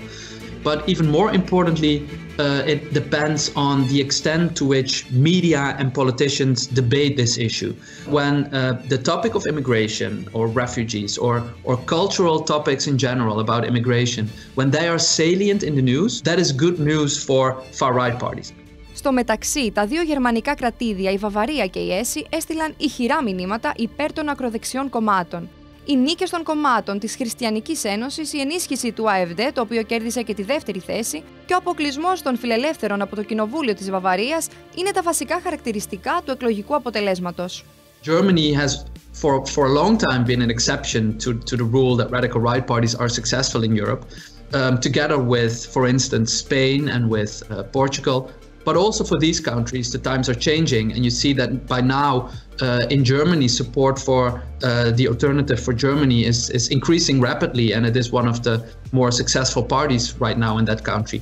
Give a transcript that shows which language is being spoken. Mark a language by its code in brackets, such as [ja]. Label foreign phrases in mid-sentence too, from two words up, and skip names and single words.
[en] But even more importantly, it depends on the extent to which media and politicians debate this issue. When the topic of immigration or refugees or cultural topics in general about immigration, when they are salient in the news, that is good news for far-right parties. [el] Στο μεταξύ, τα δύο γερμανικά κρατήδια, η Βαβαρία και η Έσι, έστειλαν ηχηρά μηνύματα υπέρ των ακροδεξιών κομμάτων. Οι νίκες των κομμάτων της Χριστιανικής Ένωσης, η ενίσχυση του AfD, το οποίο κέρδισε και τη δεύτερη θέση, και ο αποκλεισμός των φιλελεύθερων από το Κοινοβούλιο της Βαβαρίας είναι τα βασικά χαρακτηριστικά του εκλογικού αποτελέσματος. [en] Germany has for a long time been an exception to the rule that radical right parties are successful in Europe, together with, for instance, Spain and with Portugal. But also for these countries, the times are changing, and you see that by now in Germany, support for the alternative for Germany is increasing rapidly, and it is one of the more successful parties right now in that country.